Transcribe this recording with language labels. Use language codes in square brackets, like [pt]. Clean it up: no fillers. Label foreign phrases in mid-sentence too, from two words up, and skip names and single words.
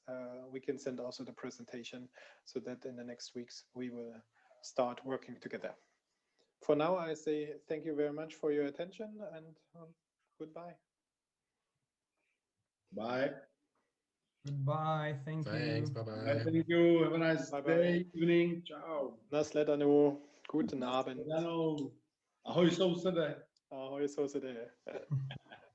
[en] We can send also the presentation so that in the next weeks we will start working together. For now, I say thank you very much for your attention and goodbye. Bye. Goodbye. Thank you. Thanks. Bye-bye. Thank you. Have a nice Bye-bye. day, evening. Ciao. [de] Nasledanu. Guten Abend. [cs] Ahoj, sousede. Ahoj, sousede.